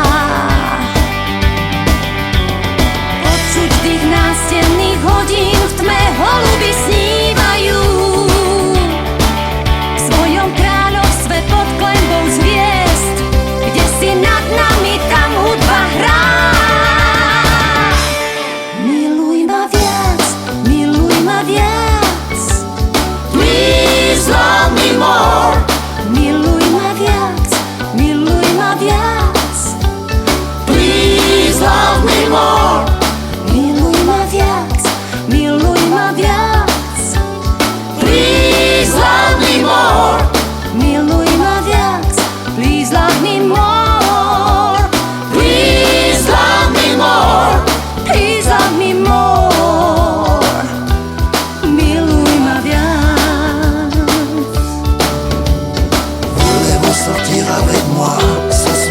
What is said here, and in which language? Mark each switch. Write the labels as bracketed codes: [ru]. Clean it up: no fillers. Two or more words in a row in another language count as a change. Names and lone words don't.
[sk] Počuť dých nástenných hodín, v tme holuby snívajú. V svojom kráľovstve pod klenbou zviezd, kde si nad nami, tam hudba hrá. Miluj ma viac, miluj ma viac. [en] Please love me more. [sk] Miluj ma viac, miluj ma viac. [en] Please love me more. [sk] Miluj ma viac, miluj ma viac. [en] Please love me more. [sk] Miluj ma viac, [en] please love me more. Please love me more. Please love me more. [sk] Miluj ma viac. [fr] Voulez-vous sortir avec moi?